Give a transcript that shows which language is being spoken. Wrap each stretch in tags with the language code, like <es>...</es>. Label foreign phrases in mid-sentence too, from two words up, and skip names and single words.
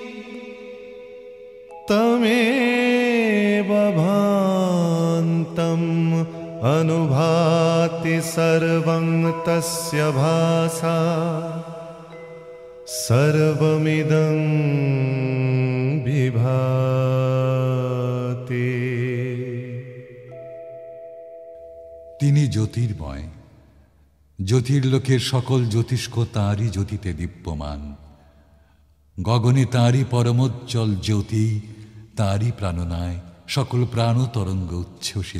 <sa>तमेव भान्तम् अनुभाति सर्वं तस्य भासा सर्वमिदं विभाति।</sa> <bn>তিনি জ্যোতির্ময়, জ্যোতির্লোকের সকল জ্যোতিষ্ক তাঁরই জ্যোতিতে দীপ্যমান। গগনে তাঁরই পরমোজ্জ্বল জ্যোতি, তাঁরই প্রাণনায় সকল প্রাণ তরঙ্গ উচ্ছ্বসিত।</bn>